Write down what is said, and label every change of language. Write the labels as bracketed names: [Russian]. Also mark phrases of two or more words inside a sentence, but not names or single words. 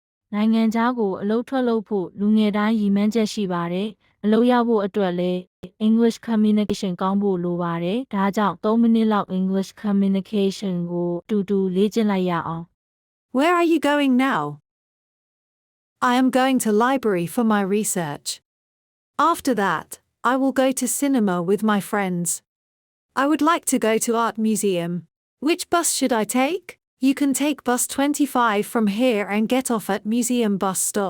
[Burmese] နိုင်ငံခြားကိုအလုပ်ထွက်လုပ်ဖို့လူငယ်တိုင်းရည်မှန်းချက်ရှိပါတယ်။အလုပ်ရဖို့အတွက်လည်း [English] English communication [Burmese] ကောင်းဖို့လိုပါတယ်။ဒါကြောင့်3မိနစ်လောက် [English] English communication [Burmese] ကိုတူတူလေ့ကျင့်လိုက်ရအောင် [English] Where are you going now? I am going to library for my research. After that, I will go to cinema with my friends. I would like to go to art museum. Which bus should I take? You can take bus 25 from here and get off at museum bus stop.